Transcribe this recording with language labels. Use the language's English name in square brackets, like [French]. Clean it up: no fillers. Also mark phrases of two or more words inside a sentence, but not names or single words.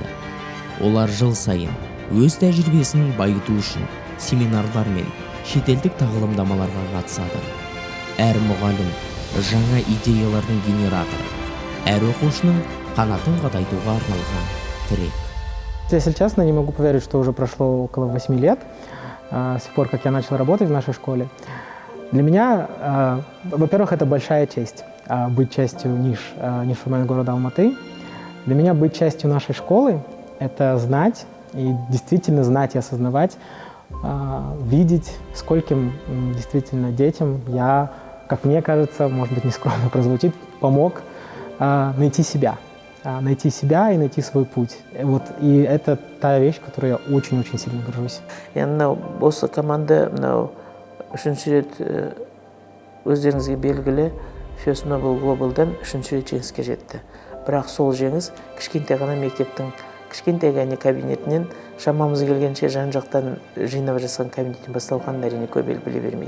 [Kazakh] Олар жыл сайын өз тәжірибесін байыту үшін семинарлар мен шетелдік тағылымдамаларға қатысады. Әр мұғалім жаңа идеялардың генераторы, әр оқушының қанатын қатайтуға арналған тірек. [Russian] Если честно, не могу поверить, что уже прошло около 8 лет, с тех пор, как я начал работать в нашей школе. Для меня, во-первых, это большая честь быть частью ниш-формат города Алматы. Для меня быть частью нашей школы – это знать, и действительно знать и осознавать, видеть, скольким действительно детям я, как мне кажется, может быть, нескромно прозвучит, помог найти себя и найти свой путь. И это та вещь, которой я очень-очень сильно горжусь. [Kazakh] Осы команда үшінші рет өздеріңізге белгілі Fashionable Global'дан үшінші рет жеңіске жетті. Бірақ сол жеңіс кішкентай ғана мектептің кішкентай ғана кабинетінен шамамыз келгенше жан-жақтан жинап жасаған кабинеттен басталғанын әрине көп ел біле бермейді.